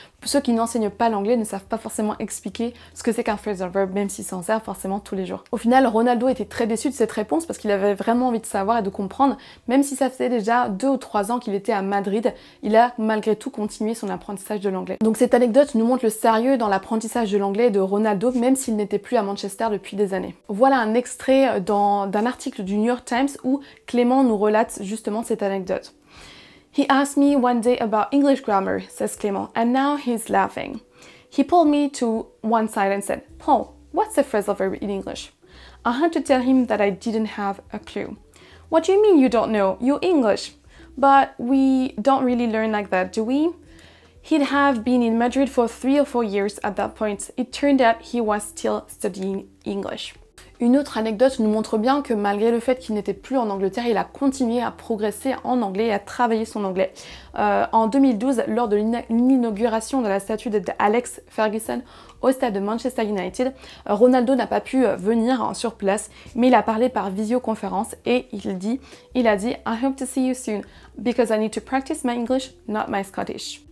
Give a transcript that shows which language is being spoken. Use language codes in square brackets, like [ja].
[fr] Ceux qui n'enseignent pas l'anglais ne savent pas forcément expliquer ce que c'est qu'un phrasal verb, même s'ils s'en servent forcément tous les jours. Au final, Ronaldo était très déçu de cette réponse parce qu'il avait vraiment envie de savoir et de comprendre, même si ça faisait déjà 2 ou 3 ans qu'il était à Madrid, il a malgré tout continué son apprentissage de l'anglais. Donc cette anecdote nous montre le sérieux dans l'apprentissage de l'anglais de Ronaldo, même s'il n'était plus à Manchester depuis des années. Voilà un extrait d'un article du New York Times où Clément nous relate justement cette anecdote. [en] He asked me one day about English grammar, says Clément, and now he's laughing. He pulled me to one side and said, Paul, what's a phrasal verb in English? I had to tell him that I didn't have a clue. What do you mean you don't know? You're English. But we don't really learn like that, do we? He'd have been in Madrid for 3 or 4 years at that point. It turned out he was still studying English. [fr] Une autre anecdote nous montre bien que malgré le fait qu'il n'était plus en Angleterre, il a continué à progresser en anglais et à travailler son anglais. En 2012, lors de l'inauguration de la statue d'Alex Ferguson au stade de Manchester United, Ronaldo n'a pas pu venir sur place, mais il a parlé par visioconférence et il a dit [en] I hope to see you soon because I need to practice my English, not my Scottish.